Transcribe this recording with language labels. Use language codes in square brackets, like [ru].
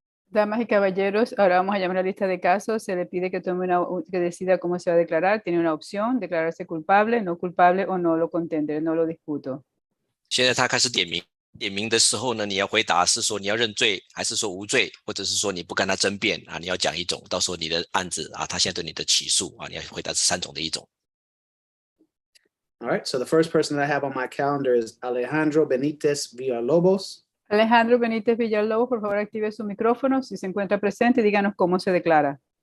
[es] Damas y caballeros, ahora vamos a llamar a la lista de casos. Se le pide que que decida cómo se va a declarar. Tiene una opción: declararse culpable, no culpable o no lo contendere, no lo disputo. [zh] 现在他开始点名。点名的时候呢，你要回答是说你要认罪，还是说无罪，或者是说你不跟他争辩啊？你要讲一种，到时候你的案子啊，他现在对你的起诉啊，你要回答这3种的一种。 [en] All right, so the first person that I have on my calendar is Alejandro Benitez Villalobos. [es] Alejandro Benítez Villalobos, por favor, active su micrófono. Si se encuentra presente, díganos cómo se declara.